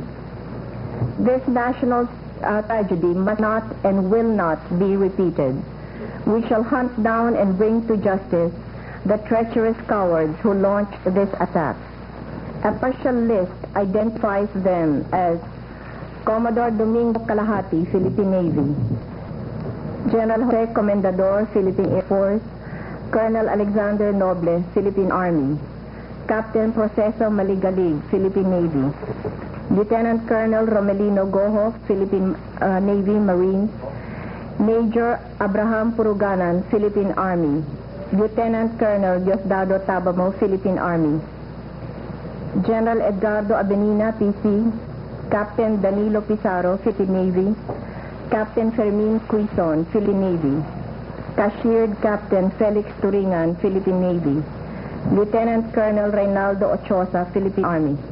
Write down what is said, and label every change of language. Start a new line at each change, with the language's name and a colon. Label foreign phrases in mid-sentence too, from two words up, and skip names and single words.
English: This national tragedy must not and will not be repeated. We shall hunt down and bring to justice the treacherous cowards who launched this attack. A partial list identifies them as Commodore Domingo Calahati, Philippine Navy; General Jose Comendador, Philippine Air Force; Colonel Alexander Noble, Philippine Army; Captain Proceso Maligalig, Philippine Navy; Lieutenant Colonel Romelino Goho, Philippine Navy Marines; Major Abraham Puruganan, Philippine Army; Lieutenant Colonel Diosdado Tabamo, Philippine Army; General Edgardo Abenina, PC; Captain Danilo Pizarro, Philippine Navy; Captain Fermin Quizon, Philippine Navy; Cashiered Captain Felix Turingan, Philippine Navy; Lieutenant Colonel Reynaldo Ochoa, Philippine Army.